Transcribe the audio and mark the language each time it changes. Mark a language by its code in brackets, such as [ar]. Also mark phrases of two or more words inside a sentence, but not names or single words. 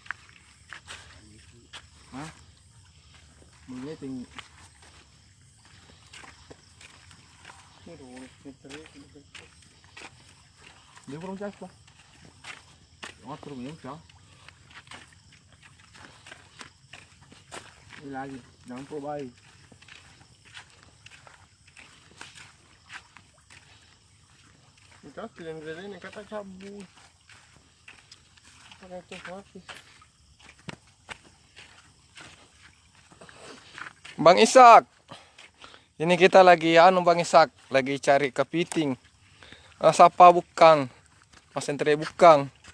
[id] Hah? Meliting. Dia kurang jas lah. Motor minum jauh. Ini lagi, jangan po bayi. Kasi yang ini kata cabut. Pakai itu habis. Bang Ishak. Ini kita lagi Bang Ishak, lagi cari kepiting. Sapa bukan? Mas Entre bukan.